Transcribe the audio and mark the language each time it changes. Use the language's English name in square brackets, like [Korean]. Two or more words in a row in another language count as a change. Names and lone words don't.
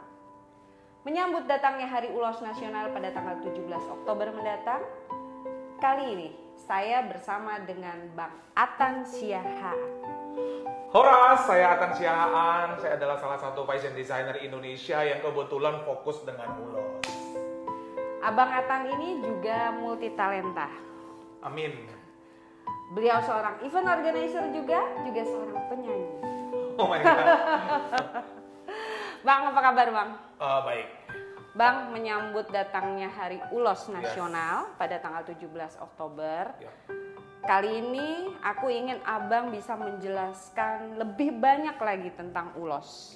[Indonesian] Menyambut datangnya Hari Ulos Nasional pada tanggal 17 Oktober mendatang, kali ini saya bersama dengan Bang Atan Siahaan. Horas, saya Atan Siahaan. Saya adalah salah satu [English] fashion designer [Indonesian] Indonesia yang kebetulan fokus dengan ulos. Abang Atan ini juga multi talenta. Amin. Beliau seorang [English] event organizer [Indonesian] juga seorang penyanyi. [English] Oh my God. [Indonesian] Bang, apa kabar Bang? Baik. Bang, menyambut datangnya Hari Ulos Nasional pada tanggal 17 Oktober. Ya. Kali ini aku ingin Abang bisa menjelaskan lebih banyak lagi tentang ulos.